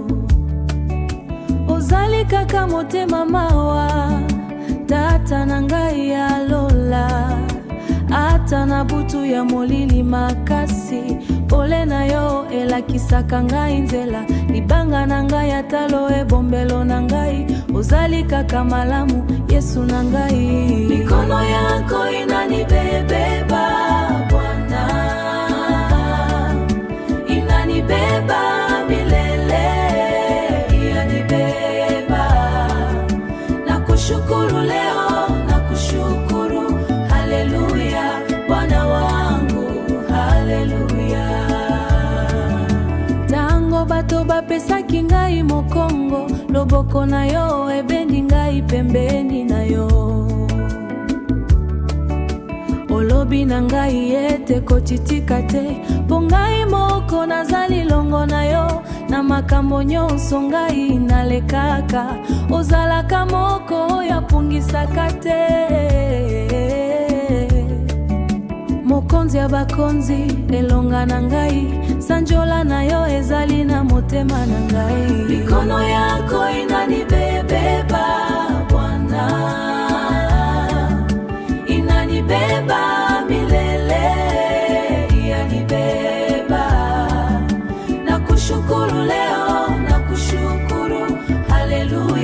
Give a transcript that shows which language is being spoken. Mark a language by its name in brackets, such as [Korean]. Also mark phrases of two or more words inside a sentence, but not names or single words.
[Lingala] Ozali kaka motema mawa, tata na ngai ya lola. Ata na butu ya molili makasi, pole na yo elakisaka ngai nzela. Libanga na ngai atalo ebombelo na ngai. Ozali kaka malamu, Yesu na ngai. [Swahili] Mikono yako inanibebeba Bwana, inanibeba milele, yanibeba. Nakushukuru leo, nakushukuru, haleluya. Bwana wangu, haleluya. [Lingala] Tango bato bapesaki ngai mokongo, loboko na yo ebendi ngai pembeni na yo. Olobi na ngai ete kotitika te, po ngai moko nazali longo na yo. Na makambo nyonso ngai nalekaka, ozalaka moko yapungisaka te. Mokonzi ya bakonzi, elonga na ngai. Sanjola na yo ezali na motema na ngai. [Swahili] Mikono yako inanibebeba Bwana, inanibeba milele, yanibeba. Nakushukuru leo, nakushukuru, haleluya.